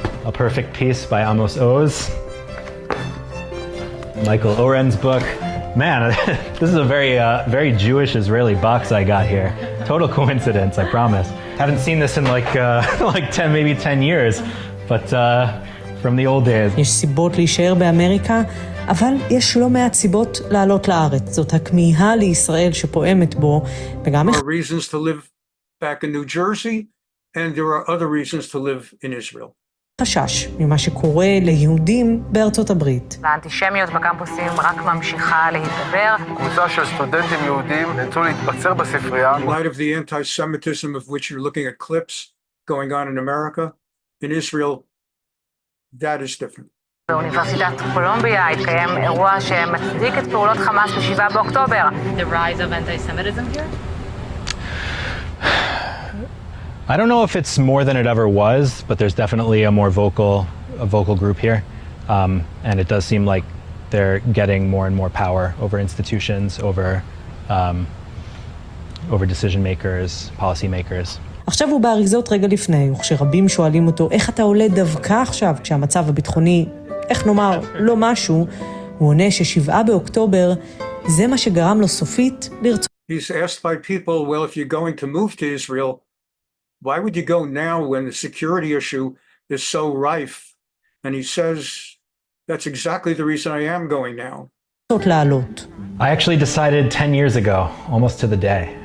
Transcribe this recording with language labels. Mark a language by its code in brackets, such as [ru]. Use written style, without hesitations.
[en] A Perfect Peace by Amos Oz. Michael Oren's book. Man, this is a very Jewish Israeli box I got here. Total coincidence, I promise. Haven't seen this in like 10 years, but from the old days. [he] יש סיבות להישאר באמריקה, אבל יש לא מעט סיבות לעלות לארץ. זאת הכמיהה לישראל שפועמת בו, וגם [en] There are reasons to live back in New Jersey, and there are other reasons to live in Israel. [he] חשש ממה שקורה ליהודים בארצות הברית. האנטישמיות בקמפוסים רק ממשיכה להתגבר. קבוצה של סטודנטים יהודים נאלצו להתבצר בספרייה. [en] In light of the anti-Semitism of which you're looking at clips going on in America, in Israel, that is different. [he] באוניברסיטת קולומביה התקיים אירוע שמצדיק את פעולות חמאס ב-7 באוקטובר. [en] The rise of anti-Semitism here? I don't know if it's more than it ever was, but there's definitely a more vocal group here. And it does seem like they're getting more and more power over institutions, over decision makers, policy makers. [he] עכשיו הוא באריזות רגע לפני, וכשרבים שואלים אותו איך אתה עולה דווקא עכשיו כשהמצב הביטחוני, איך נאמר, לא משהו, הוא עונה ש7 באוקטובר זה מה שגרם לו סופית לרצות. [en] He's asked by people, well, if you're going to move to Israel, why would you go now when the security issue is so rife? And he says, that's exactly the reason I am going now. I actually decided 10 years ago, almost to the day.